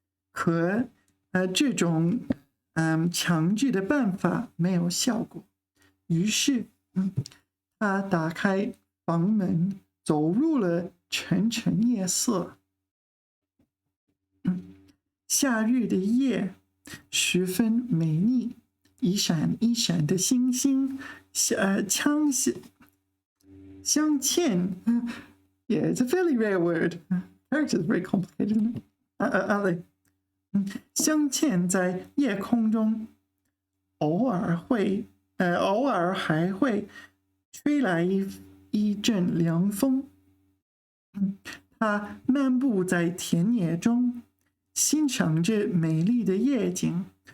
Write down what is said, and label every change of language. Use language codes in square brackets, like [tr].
[zh] 可这种强制的办法没有效果，于是他打开房门，走入了沉沉夜色。夏日的夜十分美丽，一闪一闪的星星镶嵌。 [en] Yeah, it's a fairly rare word. Character is very complicated, isn't it? [zh] 镶嵌在夜空中，偶尔还会吹来一阵凉风。他漫步在田野中，欣赏着美丽的夜景。